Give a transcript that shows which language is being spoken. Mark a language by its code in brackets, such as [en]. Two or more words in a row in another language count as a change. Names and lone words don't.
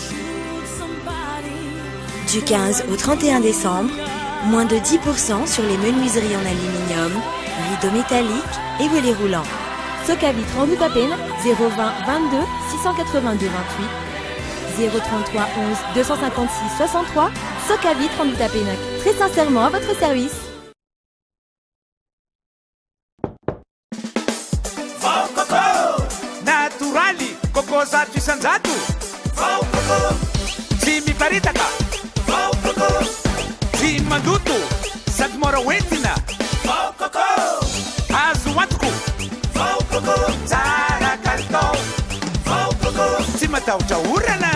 [fr] Du 15 au 31 décembre, moins de 10% sur les menuiseries en aluminium, rideaux métalliques et volets roulants. Soka Vitre en Utapénac, 020 22 682 28, 033 11 256 63, Soka Vitre en Utapénac. Très sincèrement à votre service. [mg] Zato isanjato Vao Kolo tsy miparitaka Vao Kolo tsy mandoto sady mora hoentina Vao Kolo azo antoko Vao Kolo tsara kalitao Vao Kolo tsy matahotra orana